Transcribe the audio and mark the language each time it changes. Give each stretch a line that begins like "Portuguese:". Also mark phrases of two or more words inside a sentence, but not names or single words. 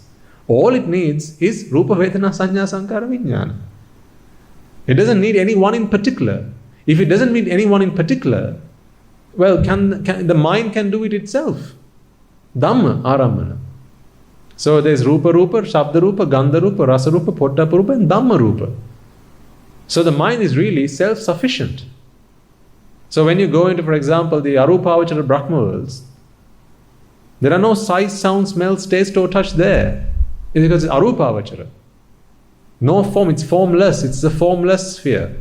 English: All it needs is
Pali: Rupa Vedana Sanya Sankara Vijnana.
English: It doesn't need any one in particular. If it doesn't need any one in particular, well, the mind can do it itself.
Pali: Dhamma Arambana.
English: So there's
Pali: Rupa Rupa, Shabda Rupa, Gandha Rupa, Rasa Rupa, Pottappa Rupa,
English: and
Pali: Dhamma Rupa.
English: So the mind is really self-sufficient. So when you go into, for example, the Arupavachara Brahma worlds, there are no sight, sound, smell, taste or touch there. It's because it's Arupavachara. No form, it's formless, it's the formless sphere.